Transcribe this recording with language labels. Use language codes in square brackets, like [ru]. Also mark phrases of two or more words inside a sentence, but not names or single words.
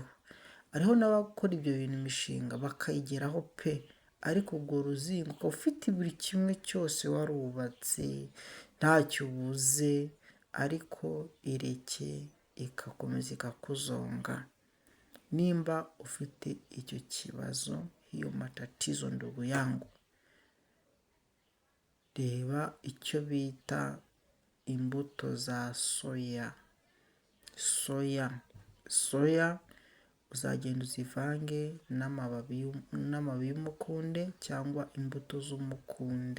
[rn] Hariho n'abakora ibyo bintu imishinga bakayigeraho pe, ariko ubwo ruzingo ufite buri kimwe cyose warubatse, ntacyo ubuze, ariko ireke ikakomeza ikakuzonga. Nimba ufite icyo kibazo, [sw] hiyo matatizo ndugu yangu, [rn] reba icyo bita imbuto za soya, uzagenda uzivange n'amababi y'umukunde cyangwa imbuto z'umukunde.